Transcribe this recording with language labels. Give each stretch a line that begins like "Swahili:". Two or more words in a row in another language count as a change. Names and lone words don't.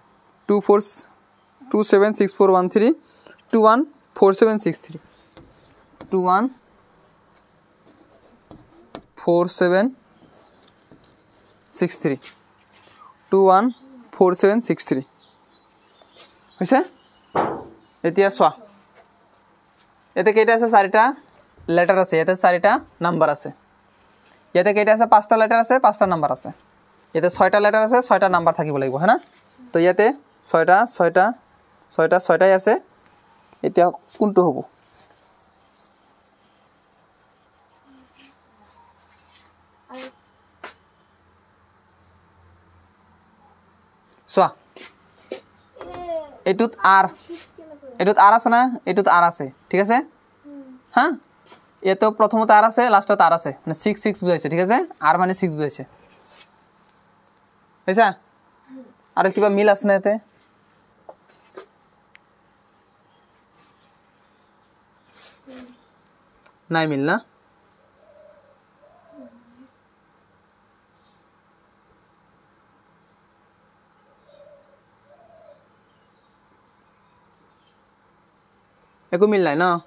Assamese: 276413 214763 214763 214763 হইছে এতিয়া সোয়া এতে কেইটা আছে চাৰিটা লেটার আছে এতে চাৰিটা নাম্বার আছে ইয়াতে কেইটা আছে পাঁচটা লেটার আছে পাঁচটা নাম্বার আছে ইয়াতে ছয়টা লেটার আছে ছয়টা নাম্বার থাকিব লাগিব হনা তো ইয়াতে ছয়টাই আছে এতিয়া কোনটো হ'ব সোয়া এটুত আর আছে না এটুত আর আছে ঠিক আছে হ্যাঁ এতো প্রথমত আর আছে লাস্টত আর আছে মানে 6 6 বুঝাইছে ঠিক আছে আর মানে 6 বুঝাইছে হইছে আর কিবা মিল আছে না এতে নাই মিল না একো মিল নাই না